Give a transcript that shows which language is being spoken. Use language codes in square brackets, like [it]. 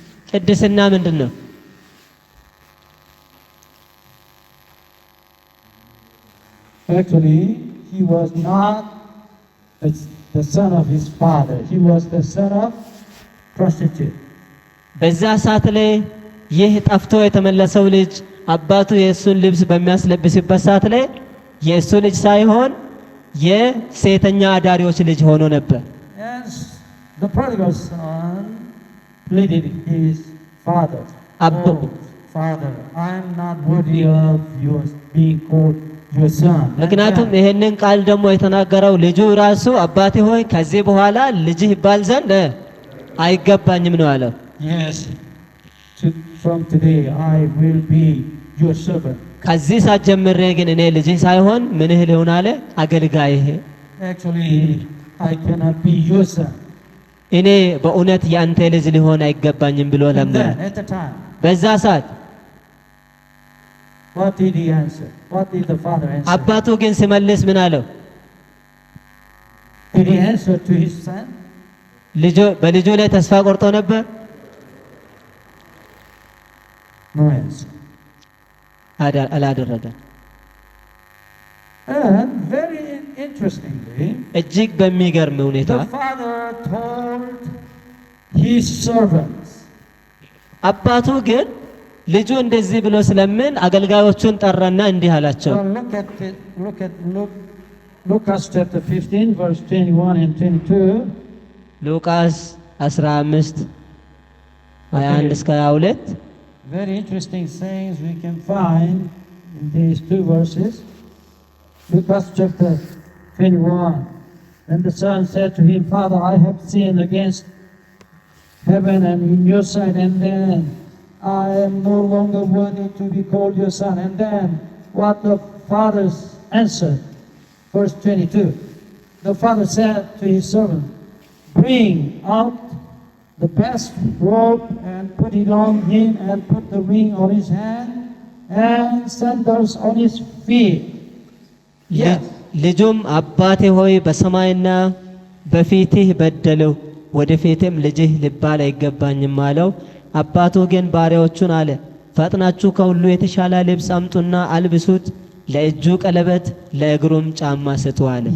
[am] ቅድስና ምንድን ነው? [en] Actually, he was not the son of his father. He was the son of prostitute. [am] በዛ ሰዓት ላይ ይህ ጠፍቶ የተመለሰው ልጅ አባቱ የእሱን ልብስ በሚያስለብስበት ሰዓት ላይ የእሱ ልጅ ሳይሆን የሴተኛ አዳሪዎች ልጅ ሆኖ ነበር። [en] Yes, the prodigal son pleaded his father. Abba. Oh, Father, I am not worthy of your being called your son. [am] ምክንያቱም ይሄንን ቃል ደግሞ የተናገረው ልጁ ራሱ አባቴ ሆይ ከዚህ በኋላ ልጅህ ይባል ዘንድ አይገባኝም ነው ያለው። [en] Yes, from today I will be your servant. [am] ከዚህ ሰዓት ጀምሬ ግን እኔ ልጅህ ሳይሆን ምንህ ልሆን አለ አገልጋይህ። [en] Actually, I cannot be your son. [am] እኔ በእውነት ያንተ ልጅ ሊሆን አይገባኝም ብሎ [en] And [am] ለመነ። [en] then, at the time, [am] በዛ ሰዓት [en] what did he answer? What did the father answer? [am] አባቱ ግን ሲመልስ ምን አለው? [en] Did he answer to his son? [am] በልጁ ላይ ተስፋ ቆርጦ ነበር? [en] No answer. [am] አላደረገም። [en] And very interestingly, [am] እጅግ በሚገርም ሁኔታ [en] the father told his servants. [am] አባቱ ግን ልጁ እንደዚህ ብሎ ስለምን አገልጋዮቹን ጠራና እንዲህ አላቸው። [en] Look, Lucas chapter 15, verse 21 and 22. [am] ሉቃስ 15 21 እስከ 22 [en] Very interesting sayings we can find in these two verses. Lucas chapter 21. Then the son said to him, Father, I have sinned against heaven and in your sight, and then I am no longer worthy to be called your son. And then what the father's answered. Verse 22. The father said to his servant, bring out the best robe and put it on him, and put the ring on his hand and sandals on his feet. Yes. [am] ልጁም አባቴ ሆይ በሰማይና በፊትህ በደለው፣ ወደፊትም ልጅህ ልባል አይገባኝም አለው። አባቱ ግን ባሪያዎቹን አለ፣ ፈጥናችሁ ከሁሉ የተሻለ ልብስ አምጡና አልብሱት፣ ለእጁ ቀለበት ለእግሩም ጫማ ስጡ አለ።